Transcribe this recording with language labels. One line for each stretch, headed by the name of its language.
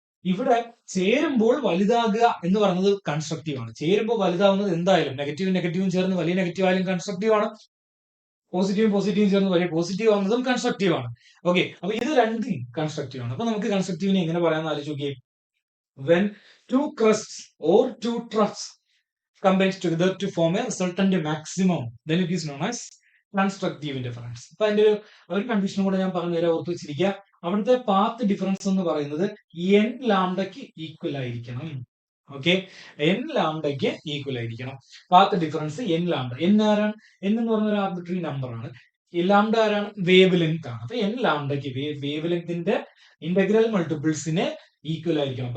Malayalam: ഇവിടെ ചേരുമ്പോൾ വലുതാകുക എന്ന് പറയുന്നത് കൺസ്ട്രക്റ്റീവ് ആണ്. ചേരുമ്പോൾ വലുതാവുന്നത് എന്തായാലും നെഗറ്റീവും ചേർന്ന് വലിയ നെഗറ്റീവ് ആയാലും കൺസ്ട്രക്റ്റീവ് ആണ്. പോസിറ്റീവും ചേർന്ന് വലിയ പോസിറ്റീവ് ആവുന്നതും കൺസ്ട്രക്റ്റീവ് ആണ്. ഓക്കെ, അപ്പൊ ഇത് രണ്ടും കൺസ്ട്രക്റ്റീവ് ആണ്. അപ്പൊ നമുക്ക് കൺസ്ട്രക്റ്റീവിനെ എങ്ങനെ പറയാമെന്ന് ആലോചിച്ച് നോക്കിയേ.
English: When two crusts or two troughs combines together to form a resultant maximum, then it is known as constructive interference.
Malayalam: അപ്പൊ അതിന്റെ ഒരു കണ്ടീഷനും കൂടെ ഞാൻ പറഞ്ഞു തരാം, ഓർത്ത് വെച്ചിരിക്കുക. അവിടുത്തെ പാത്ത് ഡിഫറൻസ് എന്ന് പറയുന്നത് n ലാംഡയ്ക്ക് ഈക്വൽ ആയിരിക്കണം. ഓക്കെ, n ലാംഡയ്ക്ക് ഈക്വൽ ആയിരിക്കണം. Path difference n lambda. n ആരാണ്? n എന്ന് പറഞ്ഞ ഒരു ആർബിട്രറി നമ്പർ ആണ്. ലാംഡ ആരാണ്? വേവ് ലെങ്ത് ആണ്. അപ്പൊ n ലാംഡയ്ക്ക് വേവ് ലെങ്തിന്റെ ഇന്റഗ്രൽ മൾട്ടിപ്പിൾസിനെ ഈക്വൽ ആയിരിക്കണം.